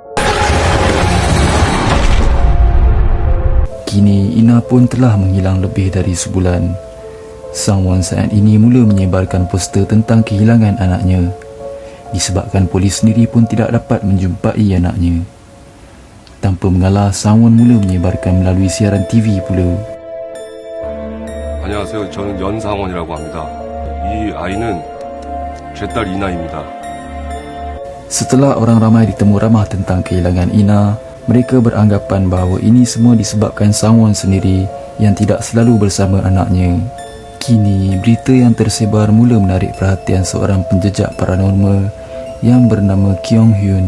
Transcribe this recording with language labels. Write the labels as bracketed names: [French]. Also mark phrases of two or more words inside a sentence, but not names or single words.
[Malay] Kini Ina pun telah menghilang lebih dari sebulan. Sang-won saat ini mula menyebarkan poster tentang kehilangan anaknya. Disebabkan polis sendiri pun tidak dapat menjumpai anaknya. Tanpa mengalah, Sang-won mula menyebarkan melalui siaran TV pula. [Korean] 안녕하세요. 저는 연상원이라고 합니다. 이 아이는 제 딸 이나입니다. [Malay] Setelah orang ramai ditemu ramah tentang kehilangan Ina, mereka beranggapan bahawa ini semua disebabkan Sang-won sendiri yang tidak selalu bersama anaknya. Kini, berita yang tersebar mula menarik perhatian seorang penjejak paranormal yang bernama Kyung-hyun.